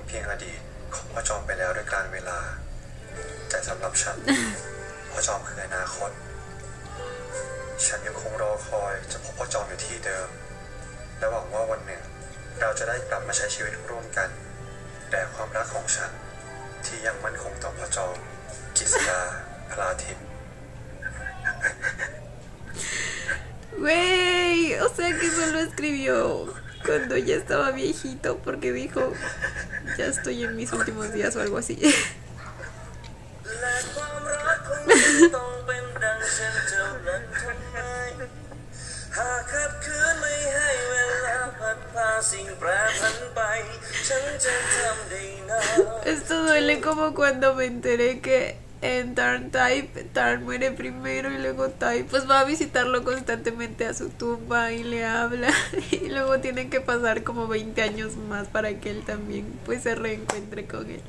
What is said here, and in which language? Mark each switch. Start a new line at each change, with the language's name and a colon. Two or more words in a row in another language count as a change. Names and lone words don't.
Thai: เพียงอดีตของพ่อจอมไปแล้วด้วยกาลเวลาแต่สำหรับฉัน พ่อจอมคืออนาคตฉันยังคงรอคอยจะพบพ่อจอมอยู่ที่เดิมและหวังว่าวันหนึ่งเราจะได้กลับมาใช้ชีวิตร่วมกันแต่ความรักของฉันที่ยังมั่นคงต่อพ่อจอมกิษดาพลาทิพย์
Spanish: Güey, o sea que solo escribió cuando ya estaba viejito porque dijo, ya estoy en mis últimos días o algo así. Esto duele como cuando me enteré que en Tarn muere primero y luego Tai pues va a visitarlo constantemente a su tumba y le habla y luego tienen que pasar como 20 años más para que él también pues se reencuentre con él.